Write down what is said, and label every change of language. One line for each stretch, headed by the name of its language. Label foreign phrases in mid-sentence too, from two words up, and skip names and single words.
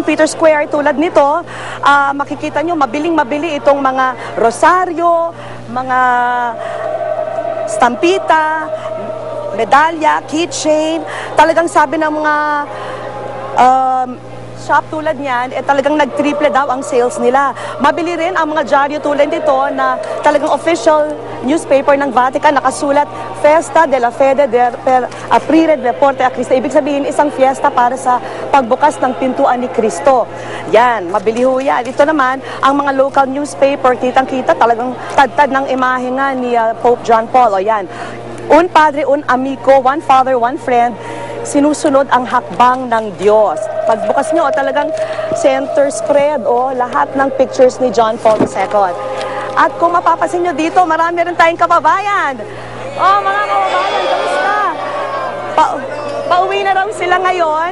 Filipino: Peter's Square, tulad nito, makikita nyo, mabiling-mabili itong mga rosaryo, mga stampita, medalya, keychain. Talagang sabi ng mga shop tulad niyan, talagang nag-triple daw ang sales nila. Mabili rin ang mga dyaryo tulad nito na talagang
English: official newspaper
Filipino: ng Vatican, nakasulat
Italian: Festa de la Fede per Aprire de Porte a Cristo.
Filipino: Ibig sabihin, isang fiesta para sa pagbukas ng pintuan ni Cristo. Yan, mabili ho yan. Ito naman, ang mga
English: local newspaper,
Filipino: kitang-kita, talagang tad-tad ng imahe nga ni Pope John Paul. O yan,
Spanish: un padre, un amigo,
English: one father, one friend,
Filipino: sinusunod ang hakbang ng Diyos. Pagbukas nyo, talagang
English: center spread,
Filipino: lahat ng pictures ni John Paul II. At kung mapapasin nyo dito, marami rin tayong kababayan. Mga kababayan, kamusta? Pauwi na raw sila ngayon.